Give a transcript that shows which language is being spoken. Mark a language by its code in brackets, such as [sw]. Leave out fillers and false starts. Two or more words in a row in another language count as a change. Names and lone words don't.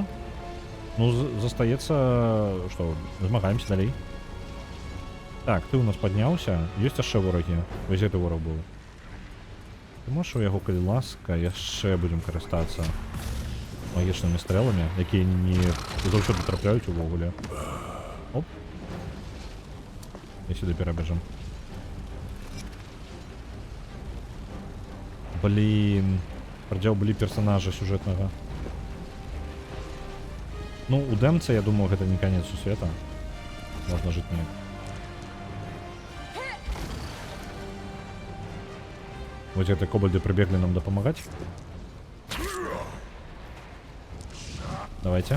[be] Ну, застаецца, што, змагаемся далей. Так, ты у нас падняўся. Ёсць яшчэ ворагі. Вось гэты вораг быў. Ты можаш у яго, калі ласка, яшчэ будзем карыстацца магічнымі стрэламі, якія не заўсёды трапляюць увогуле. [uk] Оп. І сюди перебіжем. Блін. Придзяўбілі персонажа сюжетнага. [be] Ну, у дэмцы, я думаю, гэта не конец сусвета. Можна жыць неяк. [ru] Вот это кобальды прибегли нам допомагать. Давайте.